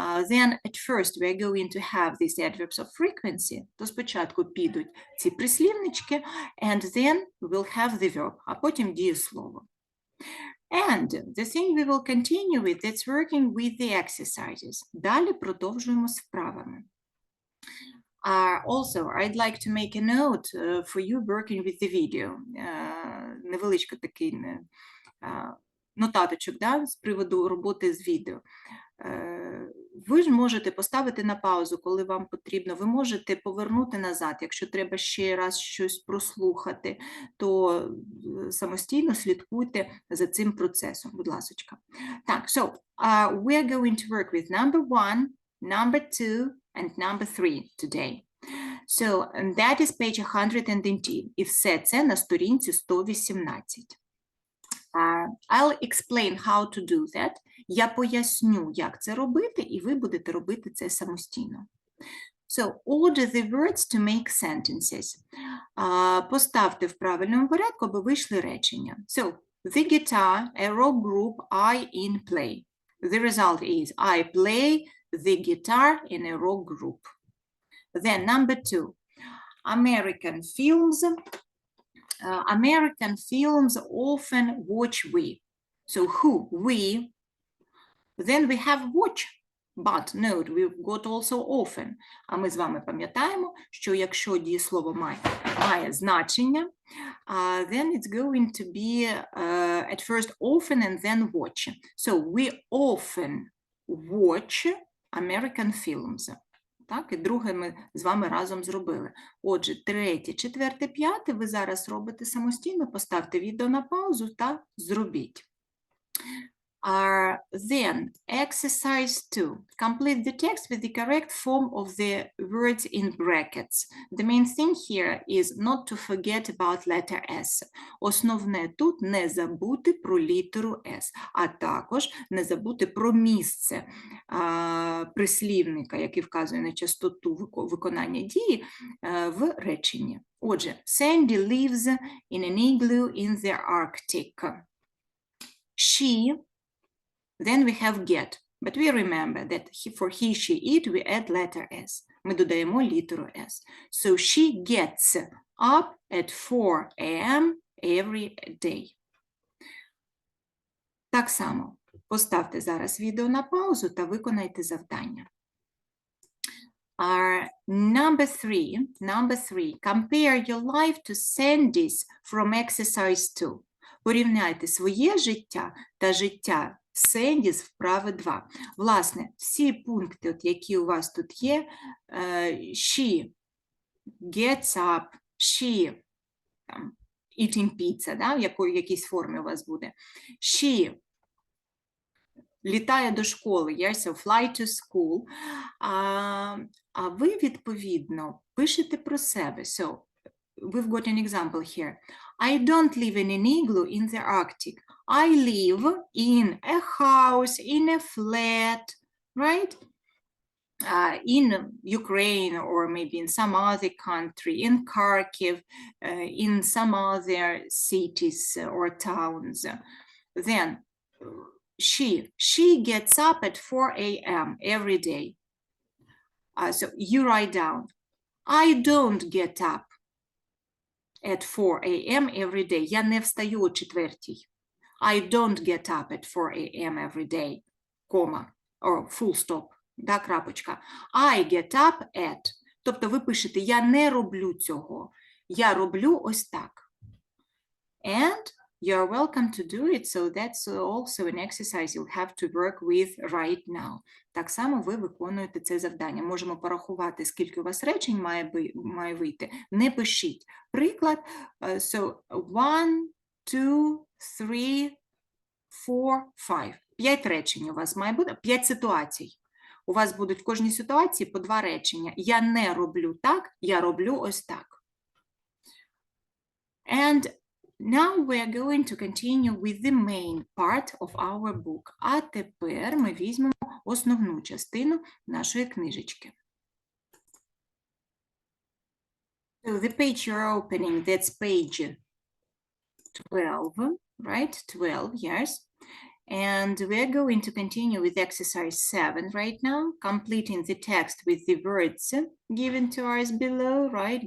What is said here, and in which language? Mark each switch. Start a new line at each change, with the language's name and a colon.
English: Then at first we are going to have these adverbs of frequency.
Ukrainian: То спочатку підуть ці прислівнички,
English: and then we'll have the verb,
Ukrainian: а потім дієслово.
English: And the thing we will continue with, that's working with the exercises.
Ukrainian: Далі продовжуємо з вправами.
English: Also, I'd like to make a note for you working with the video.
Ukrainian: Невеличко такий нотаточок, да, з приводу роботи з відео. Ви ж можете поставити на паузу, коли вам потрібно. Ви можете повернути назад, якщо треба ще раз щось прослухати, то самостійно слідкуйте за цим процесом, будь ласочка.
English: Так, so, we are going to work with number 1, number 2, and number 3 today. So, that is page 118.
Ukrainian: І все це на сторінці 118.
English: I'll explain how to do that.
Ukrainian: Я поясню, як це робити, і ви будете робити це самостійно.
English: So, order the words to make sentences. Поставте в правильному порядку, аби вийшли речення. So, the guitar, a rock group, I in play. The result is, I play the guitar in a rock group. Then number 2, American films. American films often watch we. So who? We. Then we have watch. But note, we've got also often.
Ukrainian: А ми з вами пам'ятаємо, що якщо дієслово має значення,
English: then it's going to be at first often and then watch. So we often watch American films.
Ukrainian: Так, і друге ми з вами разом зробили. Отже, третє, четверте, п'яте ви зараз робите самостійно, поставте відео на паузу та зробіть.
English: Then, exercise 2. Complete the text with the correct form of the words in brackets. The main thing here is not to forget about letter S.
Ukrainian: Основне тут не забути про літеру S, а також не забути про місце прислівника, який вказує на частоту виконання дії в реченні.
English: Отже, Sandy lives in an igloo in the Arctic. She, then we have get, but we remember that for he, she, it, we add letter S.
Ukrainian: Ми додаємо літеру S.
English: So she gets up at 4 a.m. every day.
Ukrainian: Так само, поставте зараз відео на паузу та виконайте завдання.
English: Number three, compare your life to Sandy's from exercise 2.
Ukrainian: Порівняйте своє життя та життя Сенді з вправи 2. Власне, всі пункти, от, які у вас тут є,
English: she gets up, she eating pizza,
Ukrainian: да, в якійсь формі у вас буде.
English: She
Ukrainian: літає до школи,
English: yes, so fly to school.
Ukrainian: А ви, відповідно, пишете про себе.
English: So, we've got an example here. I don't live in an igloo in the Arctic. I live in a house, in a flat, right? In Ukraine or maybe in some other country, in Kharkiv, in some other cities or towns. Then she gets up at 4 a.m. every day. So you write down, I don't get up at 4 a.m. every day.
Ukrainian: Я не встаю о 4:00.
English: I don't get up at 4 a.m. every day, comma, or full stop,
Ukrainian: да, крапочка.
English: I get up at.
Ukrainian: Тобто ви пишете, я не роблю цього. Я роблю ось так.
English: And you're welcome to do it, so that's also an exercise you'll have to work with right now.
Ukrainian: Так само ви виконуєте це завдання. Можемо порахувати, скільки у вас речень має вийти. Не пишіть.
English: Приклад, so 1, 2, 3, 4, 5.
Ukrainian: 5 речень у вас має бути, 5 ситуацій. У вас будуть в кожній ситуації по 2 речення. Я не роблю так, я роблю ось так.
English: And now we are going to continue with the main part of our book.
Ukrainian: А тепер ми візьмемо основну частину нашої книжечки.
English: So the page you're opening, that's page 12, right? 12, yes. And we're going to continue with exercise 7 right now, completing the text with the words given to us below, right?